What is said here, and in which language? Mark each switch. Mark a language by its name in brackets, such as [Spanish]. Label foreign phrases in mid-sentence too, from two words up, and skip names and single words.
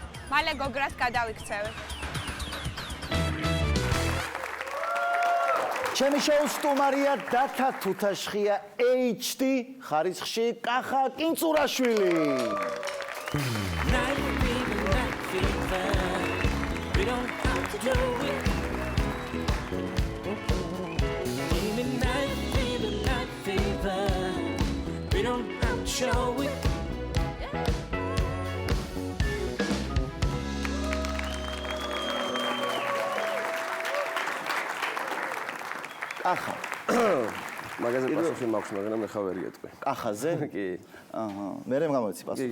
[Georgian] მალე გოგრას გადავიქცევი. ჩემი შოუს სტუმარია დათა თუთაშხია HD ხარისხში კახა კინწურაშვილი. [English] We don't have to do it. Night fever. We don't have to show it. [Georgian] კახა. მაგაზე პასუხი მაქვს, მაგრამ ეხა ვერ გეტყვი. კახაზე? კი. აჰა. მე მომეცი პასუხი.